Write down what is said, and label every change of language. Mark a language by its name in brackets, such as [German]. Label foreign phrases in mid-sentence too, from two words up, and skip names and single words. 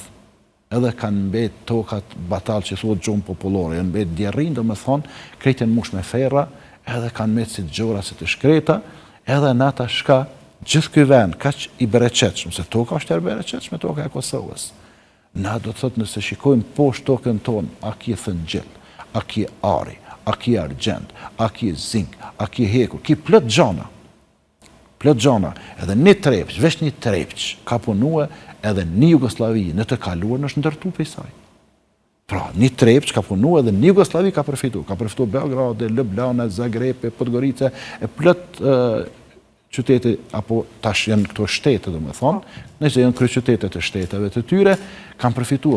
[Albanian] Edhe kanë mbet tokat batal që thuhet gjumë popullore, janë mbet djerrin, do me thonë, krejt janë mush me ferra, edhe kanë mbet si gjora, si të shkreta, edhe nata shka gjithë ky vend kaq i bereqetshëm, se toka është e bereqetshme, toka e Kosovës. Na do të thotë nëse shikojmë poshtë tokën tonë, a ki thëngjell, a ki ari, a ki argjend, a ki zink, a ki hekur, ki plot gjana, edhe një trepç, veç një trepç, ka punue edhe një Jugoslavi në të kaluar në është ndërtu për i saj. Pra, një trepç ka punue edhe një Jugoslavi ka përfitu Beograd, Ljubljana, Zagreb, Podgorica, e plot qytete, apo tash janë këto shtete, do me thonë, nëse janë kryeqytetet e shteteve të tyre, kanë përfituar.